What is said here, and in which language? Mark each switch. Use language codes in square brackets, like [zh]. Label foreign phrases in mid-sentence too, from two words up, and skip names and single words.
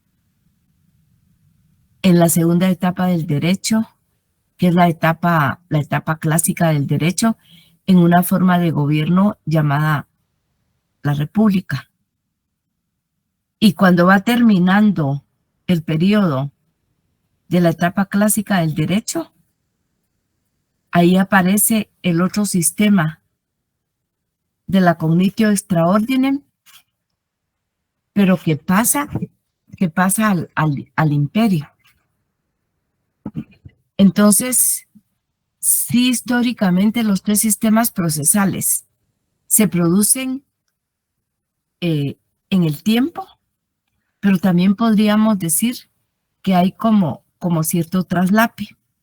[es] en la segunda etapa del derecho, que es la etapa clásica del derecho, en una forma de gobierno llamada la República. Y cuando va terminando el periodo de la etapa clásica del derecho, ahí aparece el otro sistema de la [la] cognitio extra ordinem, [es] pero que pasa al imperio. Entonces, sí, históricamente los tres sistemas procesales se producen en el tiempo, pero también podríamos decir que hay como cierto traslape.